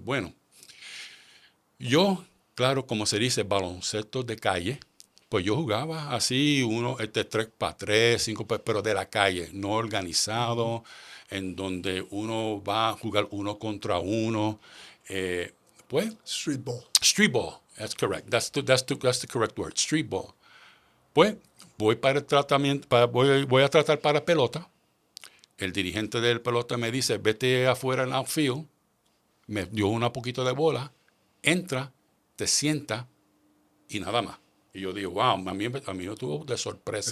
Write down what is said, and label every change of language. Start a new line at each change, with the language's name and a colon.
Spanish: Bueno, yo, claro, como se dice, baloncesto de calle, pues yo jugaba así, 3x3, 5x, pero de la calle, no organizado, en donde uno va a jugar 1 contra 1. Pues,
English: Street ball. Street ball, that's correct. That's the correct word, street ball.
Spanish: Pues, voy para el tratamiento, voy a tratar para pelota. El dirigente del pelota me dice, vete afuera en outfield. Me dio un poquito de bola. Entra, te sienta y nada más. Y yo digo, wow, a mí me tuvo de sorpresa.